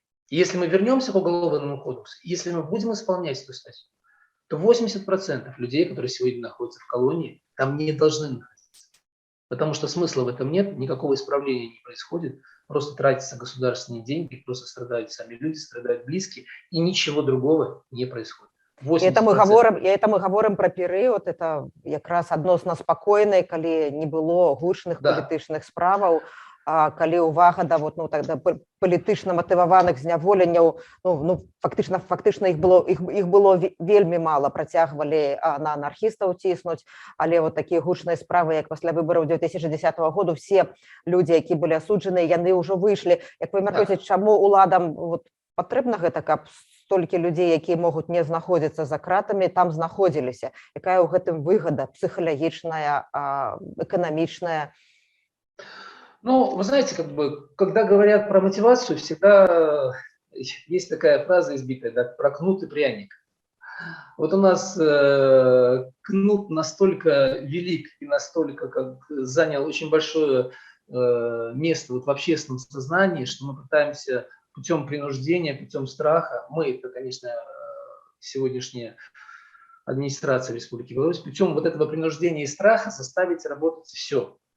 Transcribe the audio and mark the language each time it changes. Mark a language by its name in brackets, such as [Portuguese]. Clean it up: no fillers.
[Russian] И если мы вернемся к уголовному кодексу, если мы будем исполнять эту статью, то 80% людей, которые сегодня находятся в колонии, там не должны находиться. Потому что смысла в этом нет, никакого исправления не происходит, просто тратятся государственные деньги, просто страдают сами люди, страдают близкие, и ничего другого не происходит. 80%. [Belarusian] Это мы говорим про перыяд, это якраз адносна спакойнай, калі не было гучных палітычных справаў, калі увага да вот, [Russian] ну, тогда [Belarusian] палітычна матываваных зняволенняў, фактычна іх было вельмі мала, працягвалі на анархістаў ціснуць, але вот такія гучныя справы, як пасля выбараў 2010 году, все людзі, які былі асуджаныя, яны ўжо выйшлі. Як вы мяркуеце, чаму уладам вот патрэбна гэта, каб столькі людзей, якія могуць не знаходзіцца за кратамі, там знаходзіліся? Якая ў гэтым выгода псіхалагічная, эканамічная? [Russian] Ну, вы знаете, как бы, когда говорят про мотивацию, всегда есть такая фраза избитая, да, про кнут и пряник. Вот у нас кнут настолько велик и настолько занял очень большое место вот в общественном сознании, что мы пытаемся путем принуждения, путем страха, мы, это, конечно, сегодняшняя администрация Республики Беларусь, путем вот этого принуждения и страха заставить работать все.